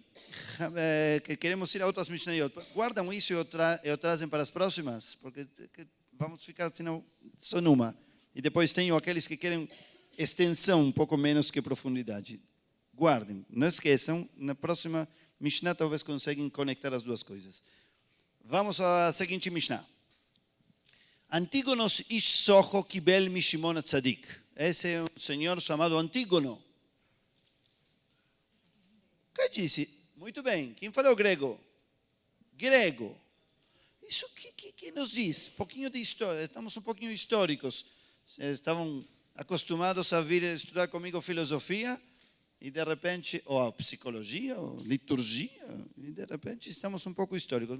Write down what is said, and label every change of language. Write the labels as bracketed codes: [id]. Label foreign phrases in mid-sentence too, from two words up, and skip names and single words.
[pt] Queremos ir a outras Mishnayot. Guardam isso e trazem para as próximas, porque vamos ficar senão, só numa. E depois tenho aqueles que querem extensão, um pouco menos que profundidade. Guardem, não esqueçam, na próxima Mishnah talvez conseguem conectar as duas coisas. Vamos à seguinte Mishnah. [he] אנטיגנוס איש סוכו קיבל משמעון צדיק. [pt] Esse é um senhor chamado Antígono. O que disse? Muito bem, quem falou grego? Grego. Isso que nos diz? Um pouquinho de história, estamos um pouquinho históricos. Estavam acostumados a vir estudar comigo filosofia e de repente, ou psicologia, ou liturgia, e de repente estamos um pouco históricos.